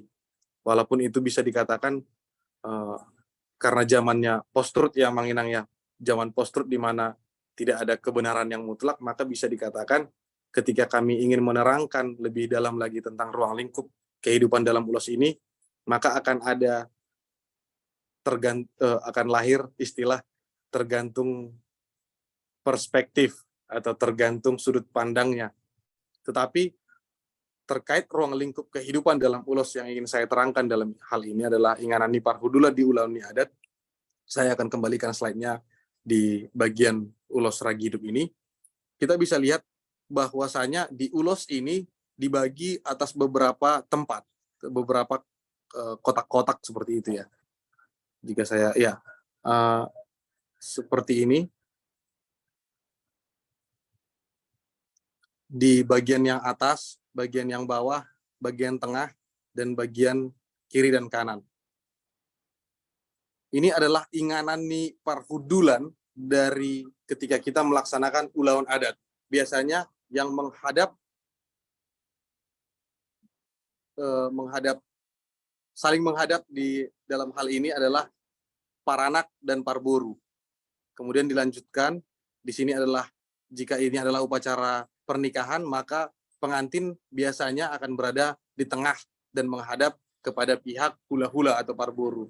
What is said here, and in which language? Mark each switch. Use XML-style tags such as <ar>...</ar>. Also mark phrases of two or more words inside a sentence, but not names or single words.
<id>Walaupun itu bisa dikatakan karena zamannya post-truth ya Mang Inang ya, zaman post-truth di mana tidak ada kebenaran yang mutlak, maka bisa dikatakan ketika kami ingin menerangkan lebih dalam lagi tentang ruang lingkup kehidupan dalam ulos ini, maka akan ada akan lahir istilah tergantung perspektif atau tergantung sudut pandangnya. Tetapi terkait ruang lingkup kehidupan dalam ulos yang ingin saya terangkan dalam hal ini adalah</id> <bbc>inganan ni parhudula di ulaun ni adat.</bbc> <id>Saya akan kembalikan slide-nya di bagian ulos ragi hidup ini. Kita bisa lihat bahwasanya di ulos ini dibagi atas beberapa tempat, beberapa kotak-kotak seperti itu ya. Jika saya seperti ini. Di bagian yang atas, bagian yang bawah, bagian tengah, dan bagian kiri dan kanan. Ini adalah</id> <bbc>inganan ni parhudulan</bbc> <id>dari ketika kita melaksanakan ulaun adat. Biasanya yang saling menghadap di dalam hal ini adalah paranak dan parboru. Kemudian dilanjutkan, di sini adalah jika ini adalah upacara pernikahan, maka pengantin biasanya akan berada di tengah dan menghadap kepada pihak hula-hula atau parboru.</id>